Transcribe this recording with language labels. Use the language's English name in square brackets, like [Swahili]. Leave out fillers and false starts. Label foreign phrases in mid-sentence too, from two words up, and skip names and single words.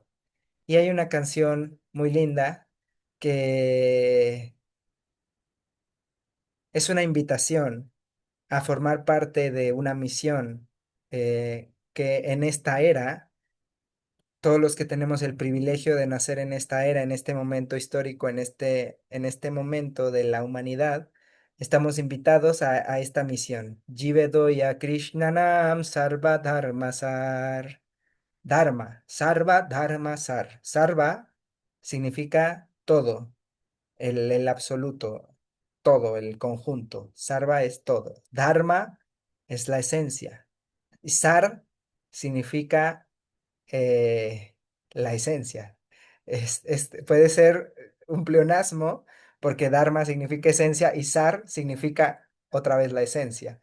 [Spanish] Y hay una canción muy linda que es una invitación a formar parte de una misión que en esta era todos los que tenemos el privilegio de nacer en esta era, en este momento histórico, en este momento de la humanidad, estamos invitados a esta misión. [Sanskrit] जीवेदोय कृष्णानाम् सर्व धर्म सार. धर्म, सर्व धर्म सार. [Spanish] Sarva significa todo, el absoluto, todo, el conjunto. Sarva es todo. Dharma es la esencia. Y Sar significa la esencia. Puede ser un pleonasmo porque Dharma significa esencia y Sar significa otra vez la esencia.